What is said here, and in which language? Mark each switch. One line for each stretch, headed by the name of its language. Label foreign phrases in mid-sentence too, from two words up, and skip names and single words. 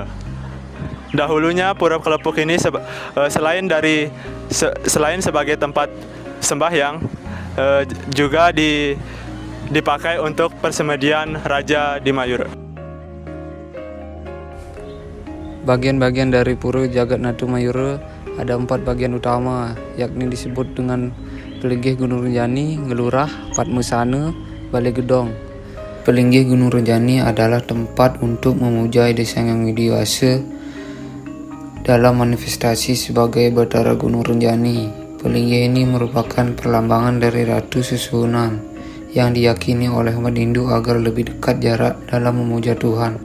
Indonesian: Dahulunya Pura Kelepuk ini selain sebagai tempat sembahyang, juga dipakai untuk persemedian raja di Mayura. Bagian-bagian dari Pura Jaganata Mayura ada 4 bagian utama, yakni disebut dengan Pelinggih Gunung Rinjani, Ngelurah, Padmasana, Balai Gedong. Pelinggih Gunung Rinjani adalah tempat untuk memuja Ida Sang Hyang Widiwasa dalam manifestasi sebagai Batara Gunung Rinjani. Pelinggih ini merupakan perlambangan dari Ratu Susuhunan yang diyakini oleh umat Hindu agar lebih dekat jarak dalam memuja Tuhan.